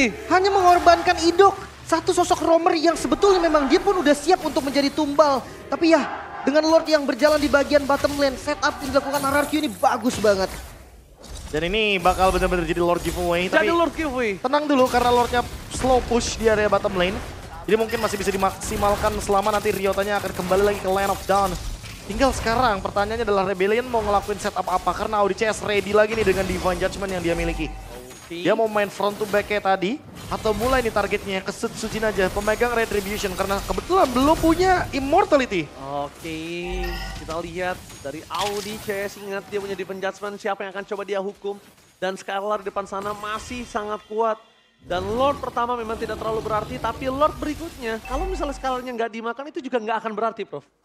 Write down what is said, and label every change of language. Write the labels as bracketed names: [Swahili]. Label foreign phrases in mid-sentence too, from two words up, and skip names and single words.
[Indonesian] Hanya mengorbankan Idok, satu sosok roamer yang sebetulnya memang dia pun udah siap untuk menjadi tumbal. Tapi ya, dengan Lord yang berjalan di bagian [English] bottom lane, [Indonesian] setup yang dilakukan RRQ ini bagus banget. Dan ini bakal benar-benar jadi Lord giveaway. Jadi Tapi Lord giveaway. tenang dulu karena Lordnya [English] slow push [Indonesian] di area [English] bottom lane. [Indonesian] Jadi mungkin masih bisa dimaksimalkan selama nanti Ryotanya akan kembali lagi ke Land of Dawn. Tinggal sekarang pertanyaannya adalah Rebellion mau ngelakuin setup apa? Karena Audi CS ready lagi nih dengan Divine Judgment yang dia miliki. Dia mau main [English] front to back [Indonesian] kayak tadi atau mulai nih targetnya ke Sujin aja pemegang Retribution karena kebetulan belum punya Immortality. Oke, kita lihat dari Audi CS, ingat dia punya Divine Judgment, siapa yang akan coba dia hukum. Dan Skylar di depan sana masih sangat kuat. Dan Lord pertama memang tidak terlalu berarti, tapi Lord berikutnya, kalau misalnya Skylarnya nggak dimakan itu juga nggak akan berarti, Prof.